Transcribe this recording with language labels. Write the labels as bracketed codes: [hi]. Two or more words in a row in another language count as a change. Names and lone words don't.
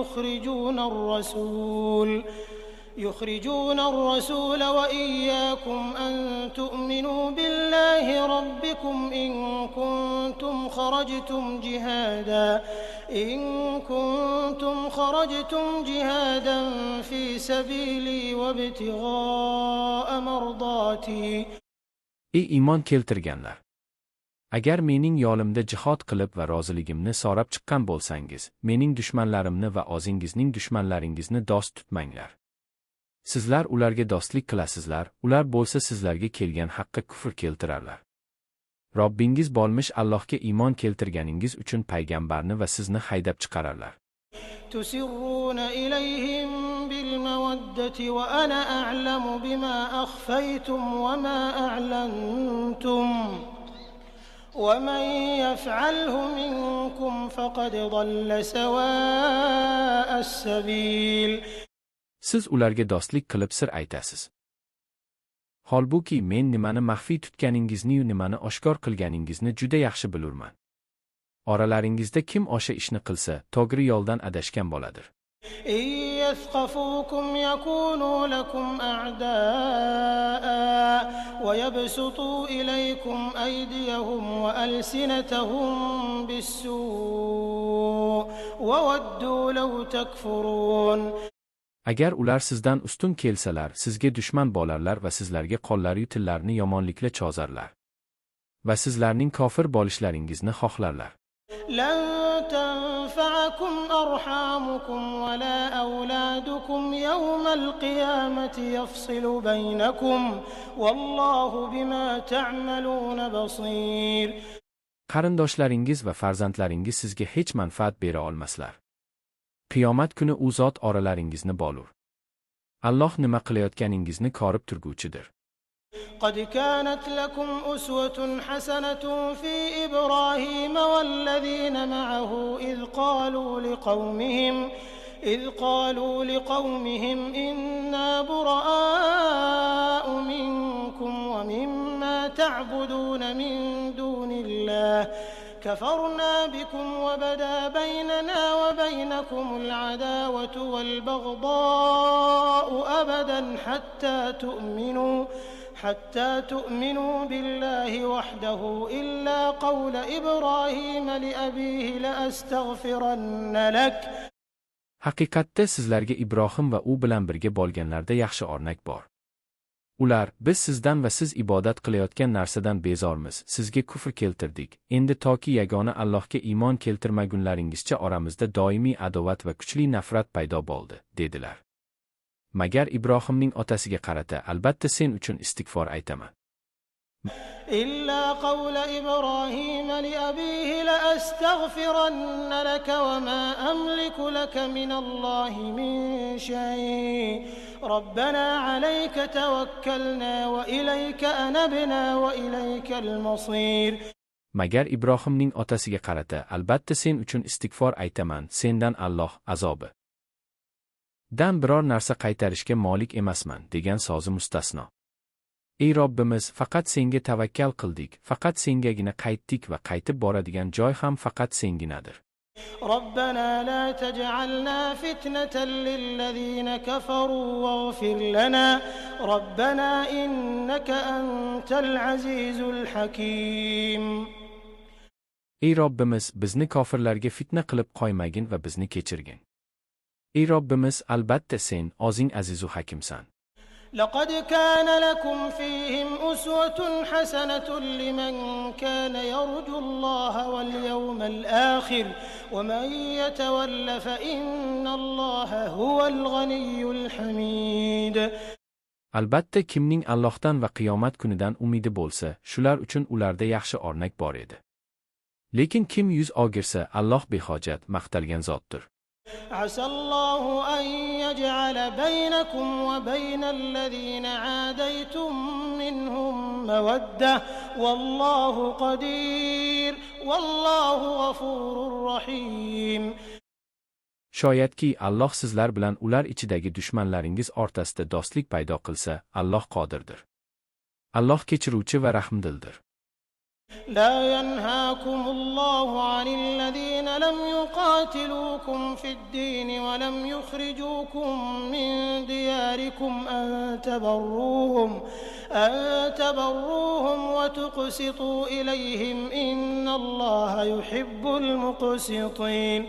[ar] يخرجون الرسول وإياكم أن تؤمنوا بالله ربكم إن كنتم خرجتم جهادا في سبيلي وابتغاء مرضاتي. [uz] Ey iymon keltirganlar! Agar mening yo'limda jihad qilib va roziligimni so'rab chiqqan bo'lsangiz, mening dushmanlarimni va o'zingizning dushmanlaringizni do'st tutmanglar. Sizlar ularga do'stlik qilasizlar, ular bo'lsa sizlarga kelgan haqqa kufr keltirarlar. Robbingiz bo'lmish Allohga iymon keltirganingiz uchun payg'ambarni va sizni haydab chiqararlar. [ar] تسرون إليهم بالمودة وأنا أعلم بما أخفيتم وما أعلنتم ومن يفعله منكم فقد ضل سواء السبيل. [uz] Siz ularga do'stlik qilib sir aytasiz. Holbuki men nimani maxfiy tutganingizni-yu nimani oshkor qilganingizni juda yaxshi bilurman. Oralaringizda kim o'sha ishni qilsa, to'g'ri yo'ldan adashgan bo'ladir. [ar] يثقفوكم يكونوا لكم أعداء ويبسطوا إليكم أيديهم وألسنتهم بالسوء وودوا لو تكفرون. [uz] Agar ular sizdan ustun kelsalar, sizga dushman bo'larlar va sizlarga qo'llari tillarini yomonlikla cho'zarlar. Va sizlarning kofir bo'lishlaringizni xohlarlar. [ar] لن تنفعكم أرحامكم ولا أولادكم يوم القيامة يفصل بينكم والله بما تعملون بصير. [uz] Qarindoshlaringiz va farzandlaringiz sizga hech manfaat bera olmaslar. Qiyomat kuni u zot oralaringizni bo'lur. Alloh nima qilayotganingizni ko'rib turguvchidir. [ar] قد كانت لكم أسوة حسنة في إبراهيم والذين معه إذ قالوا لقومهم إنا براء منكم ومما تعبدون من دون الله كفرنا بكم وبدا بيننا وبينكم العداوة والبغضاء أبدا حتى تؤمنوا بالله وحده إلا قول إبراهيم لأبيه لأستغفرن لك. [uz] Haqiqatda sizlarga Ibrohim va u bilan birga bo'lganlarda yaxshi o'rnak bor. Ular, biz sizdan va siz ibodat qilayotgan narsadan bezormiz, sizga kufr keltirdik. Endi toki yagona Allohga iymon keltirmagunlaringizcha oramizda doimiy adovat va kuchli nafrat paydo bo'ldi, dedilar. Magar Ibrohimning otasiga qarata, albatta sen uchun istig'for aytaman. [ar] إلا قول إبراهيم لأبيه لأستغفرن لك وما أملك لك من الله من شيء ربنا عليك توكلنا وإليك أنبنا وإليك المصير. [uz] Magar Ibrohimning otasiga qarata, albatta sen uchun istig'for aytaman, sendan Alloh azobi dan biror narsa qaytarishga molik emasman, degan so'zi mustasno. Ey Robbimiz, faqat senga tavakkal qildik, faqat sengagina qaytdik va qaytib boradigan joy ham faqat senginadir. [ar] ربنا لا تجعلنا فتنة للذين كفروا واغفر لنا ربنا إنك أنت العزيز الحكيم. [uz] Ey Robbimiz, bizni kofirlarga fitna qilib qo'ymagin va bizni kechirgin. Ey Robbimiz, albatta sen o'zing aziz va hakimsan. [ar] لقد كان لكم فيهم أسوة حسنة لمن كان يرجو الله واليوم الآخر ومن يتول فإن الله هو الغني الحميد. [uz] Albatta kimning Allohdan va qiyomat kunidan umidi bo'lsa, shular uchun ularda yaxshi o'rnak bor edi. Lekin kim yuz o'girsa, Alloh behojat, maqtalgan zotdir. [ar] عسى الله أن يجعل بينكم وبين الذين عاديتم منهم مودة والله قدير والله غفور رحيم. [uz] Shoyatki Alloh sizlar bilan ular ichidagi dushmanlaringiz o'rtasida do'stlik paydo qilsa, Alloh qodirdir. Alloh kechiruvchi va rahmdildir. [ar] لا ينهاكم الله عن الذين لم يقاتلوكم في الدين ولم يخرجوكم من دياركم أن تبروهم وتقسطوا إليهم إن الله يحب المقسطين.